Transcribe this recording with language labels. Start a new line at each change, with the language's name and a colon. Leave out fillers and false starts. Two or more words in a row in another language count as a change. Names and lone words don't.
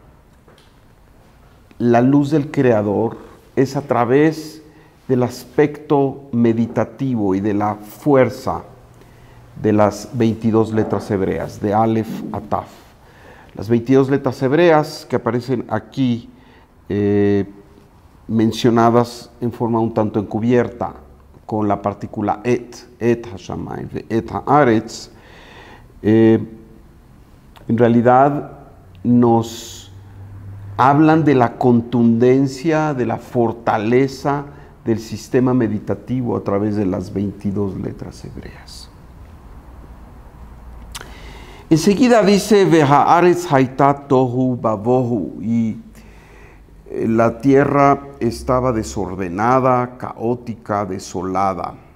Spanish: la luz del Creador es a través del aspecto meditativo y de la fuerza de las 22 letras hebreas, de Aleph a Taf. Las 22 letras hebreas que aparecen aquí mencionadas en forma un tanto encubierta con la partícula
Hebrew: את השמים, את הארץ,
Spanish: en realidad nos hablan de la contundencia, de la fortaleza, del sistema meditativo a través de las 22 letras hebreas. Enseguida dice,
Hebrew: והארץ היתה תהו ובהו,
Spanish: y la tierra estaba desordenada, caótica, desolada.